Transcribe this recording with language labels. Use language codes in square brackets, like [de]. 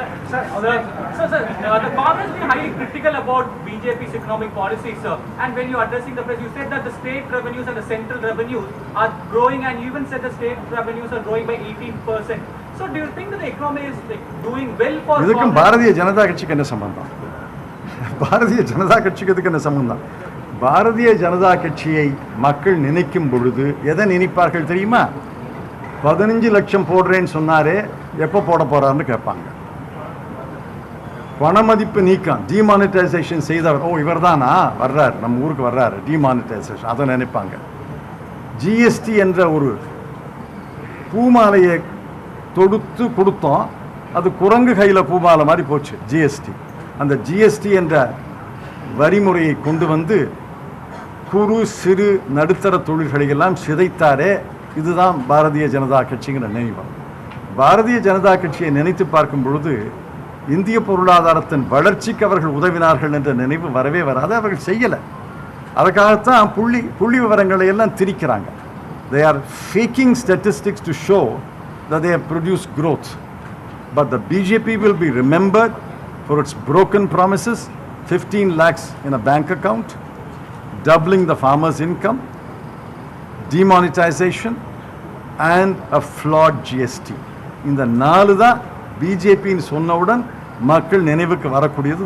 [en] Sir, the Congress is highly critical about BJP's economic policies, sir. And when you're addressing the press, you said that the state revenues and the central revenues are growing, and you even said the state revenues are growing by 18%. So, do you think that the economy is doing well for? [ta] இதுக்கும் பாரதிய ஜனதா கட்சிக்கு என்ன சம்பந்தம்? பாரதிய ஜனதா கட்சிக்கு இதுக்கு என்ன சம்பந்தம்? பாரதிய ஜனதா கட்சியை மக்கள் நினைக்கும் பொழுது எதை நினைப்பார்கள் தெரியுமா? 15 லட்சம் போடுறேன்னு சொன்னாரே, எப்போ போட போறாருன்னு கேட்பாங்க. பணமதிப்பு நீக்கம், டிமானிட்டைசேஷன் செய்தவர், இவர் தானா வர்றாரு, நம்ம ஊருக்கு வர்றாரு, டிமானிட்டைசேஷன், அதை நினைப்பாங்க. ஜிஎஸ்டி என்ற ஒரு பூமாலையை தொடுத்து கொடுத்தோம், அது குரங்கு கையில் பூமாலை மாதிரி போச்சு ஜிஎஸ்டி. அந்த ஜிஎஸ்டி என்ற வரிமுறையை கொண்டு வந்து குறு சிறு நடுத்தர தொழில்களையெல்லாம் சிதைத்தாரே, இதுதான் பாரதிய ஜனதா கட்சிங்கிற நினைவு. பாரதிய ஜனதா கட்சியை நினைத்து பார்க்கும் பொழுது இந்திய பொருளாதாரத்தின் வளர்ச்சிக்கு அவர்கள் உதவினார்கள் என்ற நினைவு வரவே வராது. அவர்கள் செய்யலை. அதுக்காகத்தான் புள்ளி விவரங்களை எல்லாம் திரிக்கிறாங்க. [en] They are faking statistics to show that they have produced growth. But the BJP will be remembered for its broken promises, 15 lakhs in a bank account, doubling the farmers' income, demonetization and a flawed GST. [ta] இந்த 4 தான் பிஜேபின்னு சொன்னவுடன் மக்கள் நினைவுக்கு வரக்கூடியது.